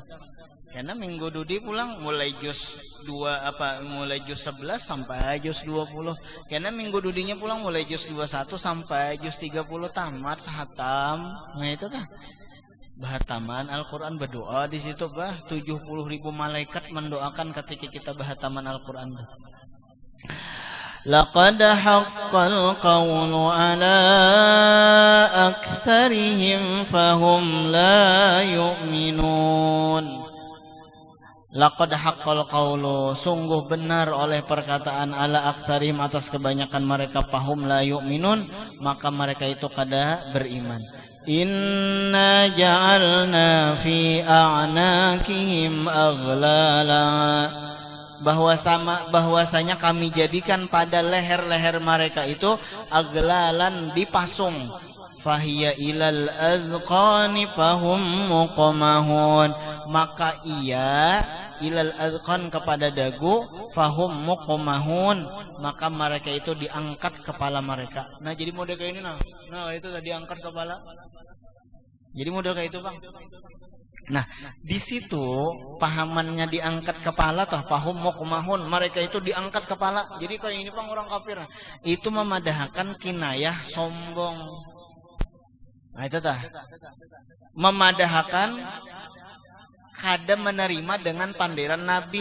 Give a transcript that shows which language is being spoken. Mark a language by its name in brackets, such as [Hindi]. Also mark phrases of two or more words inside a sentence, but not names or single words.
[Banjar] Karena minggu dudi pulang mulai juz 11 sampai juz 20. Karena minggu dudinya pulang mulai juz 21 sampai juz 30 tamat sahatam. Nah itu tah. Bahataman Al-Quran berdoa di situ bah 70.000 malaikat mendoakan ketika kita bahataman Al-Quran. [Arabic] لقد حق القول على أكثرهم فهم لا يؤمنون. لقد حق القول, [Banjar] sungguh benar oleh perkataan [Arabic] على أكثرهم [Banjar] atas kebanyakan mereka, [Arabic] فهم لا يؤمنون, [Banjar] maka mereka itu kada beriman. [Arabic] إنا جعلنا في أعناقهم أغلالا, [Banjar] bahwasanya kami jadikan pada leher-leher mereka itu aglalan dipasung, [Arabic] فهي إلى الأذقان فهم مقمحون, [Banjar] maka ia [Arabic] إلى الأذقان [Banjar] kepada dagu, [Arabic] فهم مقمحون, [Banjar] maka mereka itu diangkat kepala mereka. Nah jadi model kayak ini nah itu tadi angkat kepala. Jadi model kayak itu Bang. Nah, di situ pahamannya diangkat kepala toh, [Arabic] فهم مقمحون, [Banjar] mereka itu diangkat kepala. Jadi kayak ini Bang orang kafir. Itu memadahkan kinayah sombong. Nah, itu tah. Memadahkan kada menerima dengan panderan Nabi.